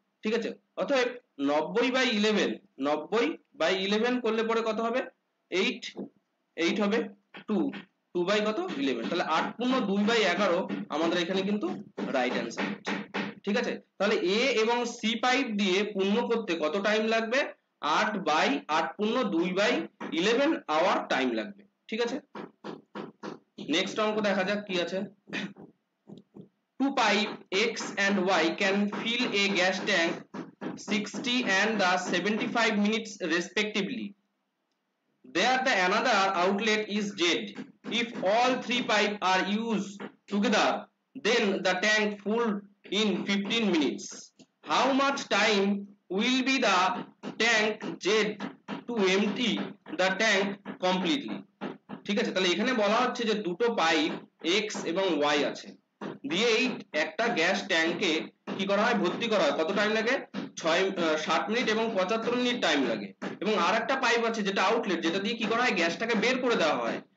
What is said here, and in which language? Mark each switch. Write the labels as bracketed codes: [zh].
[bn] ঠিক আছে, অতএব 90/11, 90/11 করলে পরে কত হবে 8, 8 হবে 2, 2 বাই কত 11, তাহলে 8 পূর্ণ 2/11 আমাদের এখানে কিন্তু রাইট অ্যান্সার হচ্ছে। ঠিক আছে, তাহলে এ এবং সি পাইপ দিয়ে পূর্ণ করতে কত টাইম লাগবে, 8/8 পূর্ণ 2/11 আওয়ার টাইম লাগবে। ঠিক আছে, নেক্সট অঙ্ক দেখা যাক কি আছে। [en] Two pipe X and Y can fill a gas tank 60 and 75 minutes respectively. There the another outlet is Z. If all three pipes are used together, then the tank full in 15 minutes. How much time will be the tank Z to empty the tank completely? [bn] ঠিক আছে, তাহলে এখানে বলা হচ্ছে যে দুটো pipe X এবং Y আছে, দিয়ে এই একটা গ্যাস ট্যাঙ্কে কি করা হয়, ভর্তি করা হয়, কত টাইম লাগে 60 মিনিট এবং 75 মিনিট টাইম লাগে। এবং আর একটা পাইপ আছে যেটা আউটলেট, যেটা দিয়ে কি করা হয় গ্যাসটাকে বের করে দেওয়া হয়।